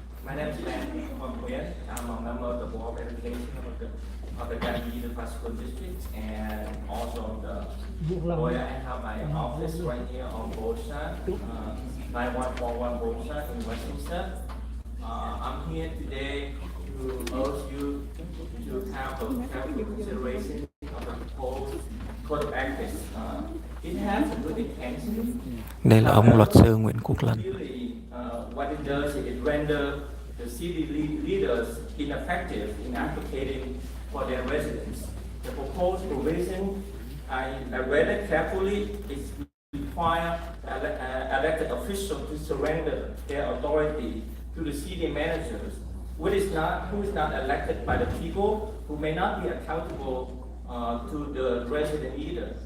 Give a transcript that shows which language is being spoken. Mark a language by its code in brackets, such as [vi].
[en] My name is Lan Kwok Nguyen. I'm a member of the Board of Education of the Gandhi School District, and also where I have my office right here on Bolsa, 9141 Bolsa in Westminster. I'm here today to urge you to have a careful consideration of the proposed code of ethics. It has a good intention. [vi] Đây là ông luật sư Nguyễn Quốc Lân. [en] What it does is it renders the city leaders ineffective in advocating for their residents. The proposed provision, I read it carefully, it requires elected officials to surrender their authority to the city managers, who is not elected by the people, who may not be accountable to the resident either.